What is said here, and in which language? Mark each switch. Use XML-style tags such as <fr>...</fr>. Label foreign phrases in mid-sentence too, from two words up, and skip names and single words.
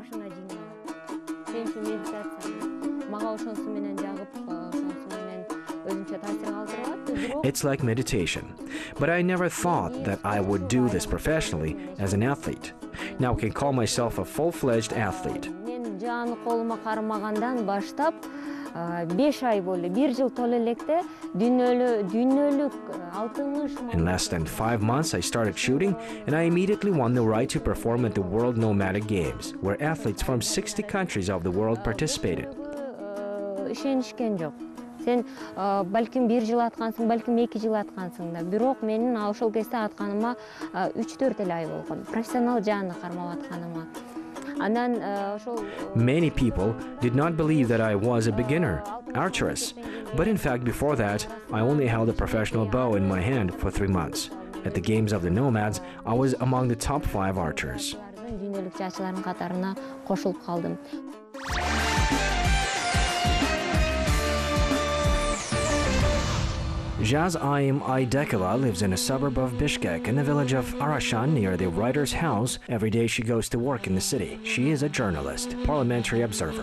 <en>It's like meditation, but I never thought that I would do this professionally as an athlete. Now I can call myself a full-fledged athlete.</en> <ky>жааны колума кармагандан баштап 5 ай болду. 1 жыл толо электе дүйнөлүк 60.</ky> <en>In less than 5 months, I started shooting, and I immediately won the right to perform at the World Nomadic Games, where athletes from 60 countries of the world participated.</en> <ky>Ишенишкен жок. Сен балким 1 жыл аткансың, балким 2 жыл аткансың да. Бирок менин ошол кезде атканыма 3-4 эле ай болгон. Профессионал жааны кармап атканыма.</ky> <en>Many people did not believe that I was a beginner archeress, but in fact before that, I only held a professional bow in my hand for 3 months. At the Games of the Nomads, I was among the top 5 archers.</en> <ky>Дүйнөлүк жаачылардын катарына кошулуп калдым.</ky> <en>Jaz Aim Aydekova lives in a suburb of Bishkek in the village of Arashan near the writer's house. Every day she goes to work in the city. She is a journalist, parliamentary observer.</en>